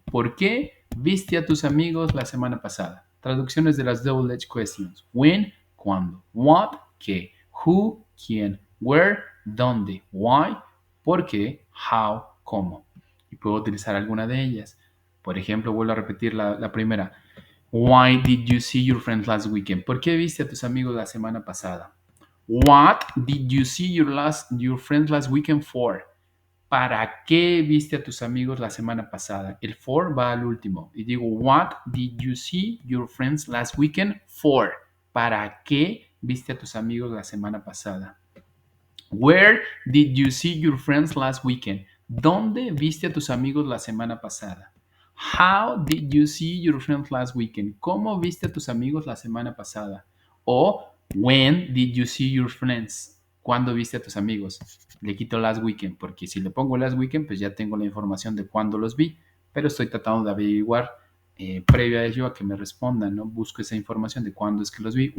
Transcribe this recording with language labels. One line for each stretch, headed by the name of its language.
Spanish: ¿Por qué viste a tus amigos la semana pasada? Traducciones de las double edge questions. When, cuándo. What, qué. Who, quién. Where, dónde. Why, por qué. How, cómo. Y puedo utilizar alguna de ellas. Por ejemplo, vuelvo a repetir la primera.
English: Why did you see your friends last weekend?
Spanish: ¿Por qué viste a tus amigos la semana pasada?
English: What did you see your friends last weekend for?
Spanish: ¿Para qué viste a tus amigos la semana pasada? El for va al último. Y digo,
English: what did you see your friends last weekend for?
Spanish: ¿Para qué viste a tus amigos la semana pasada?
English: Where did you see your friends last weekend?
Spanish: ¿Dónde viste a tus amigos la semana pasada?
English: How did you see your friends last weekend?
Spanish: ¿Cómo viste a tus amigos la semana pasada?
English: O when did you see your friends?
Spanish: ¿Cuándo viste a tus amigos? Le quito
English: last weekend
Spanish: porque si le pongo last weekend pues ya tengo la información de cuándo los vi, pero estoy tratando de averiguar previo a ello a que me respondan, ¿no? Busco esa información de cuándo es que los vi.